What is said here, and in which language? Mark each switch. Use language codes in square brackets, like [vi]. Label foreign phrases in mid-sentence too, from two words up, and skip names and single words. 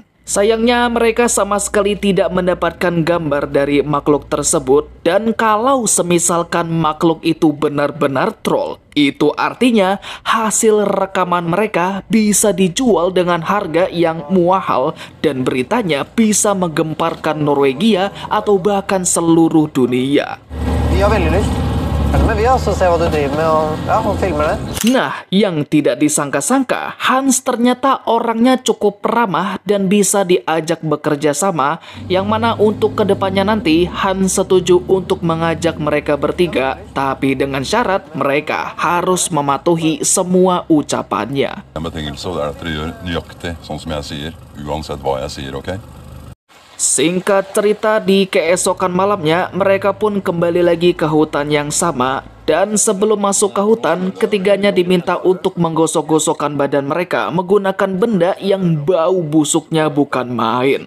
[id] Sayangnya mereka sama sekali tidak mendapatkan gambar dari makhluk tersebut, dan kalau semisalkan makhluk itu benar-benar troll, itu artinya hasil rekaman mereka bisa dijual dengan harga yang mahal dan beritanya bisa menggemparkan Norwegia atau bahkan seluruh dunia. [no] Vi har veldig lyst. Men vi har også se hva du driver med og filmer det. [id] Nah, yang tidak disangka-sangka, Hans ternyata orangnya cukup ramah dan bisa diajak bekerja sama, yang mana untuk kedepannya nanti Hans setuju untuk mengajak mereka bertiga, tapi dengan syarat mereka harus mematuhi semua ucapannya. [no] En betingelse er at dere gjør nøyaktig sånn som jeg sier, uansett hva jeg sier, ok? [id] Singkat cerita, di keesokan malamnya mereka pun kembali lagi ke hutan yang sama. Dan sebelum masuk ke hutan, ketiganya diminta untuk menggosok-gosokkan badan mereka menggunakan benda yang bau busuknya bukan main.